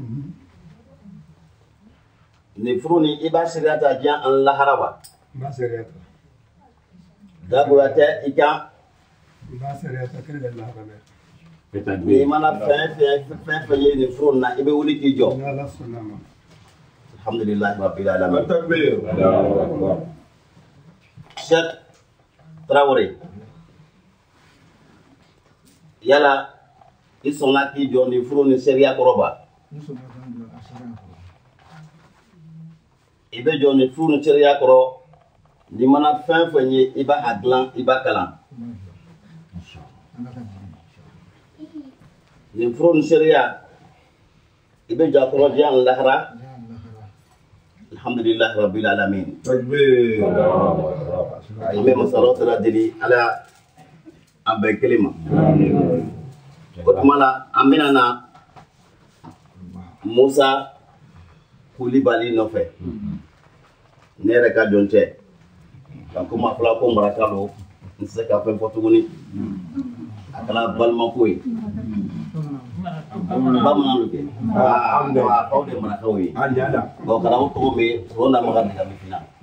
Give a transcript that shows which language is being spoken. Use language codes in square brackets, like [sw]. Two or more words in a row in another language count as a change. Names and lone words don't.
[bm] Nin furu ni i b'a seereya ta diɲɛ ani lahara wa? N b'a sariya ta. Jagoya tɛ i kan. N b'a sariya ta kɛlɛ bɛ lahara dɛ. N'i mana fɛn fɛn ye nin furu in na i bɛ wuli k'i jɔ. Ni Ala sɔnna ma. [ar] الحمد لله رب العالمين. [bm] Takbir. Cheikh Traoré yala i sɔnna k'i jɔ ni furu ni sariya kɔrɔ ba i bɛ jɔ ni furu ni sariya kɔrɔ ni mana fɛn fɛn ye i b'a dilan i b'a kalan ni furu ni sariya i bɛ jɔ a kɔrɔ diɲɛ ni lahara [ar] الحمد لله رب العالمين. [bm] Takbir. An bɛ masalaw tala deli ala an bɛɛ kelen ma o tuma la an bɛna na Musa Kulibali nɔfɛ ne yɛrɛ ka jɔn cɛ ka ko ma fila ko maraka don n tɛ se ka fɛn fɔ tuguni a kɛra balimako ye bamanan do kɛ aw de marakaw ye karamɔgɔ tɔgɔ bɛ o na maga de ka mifina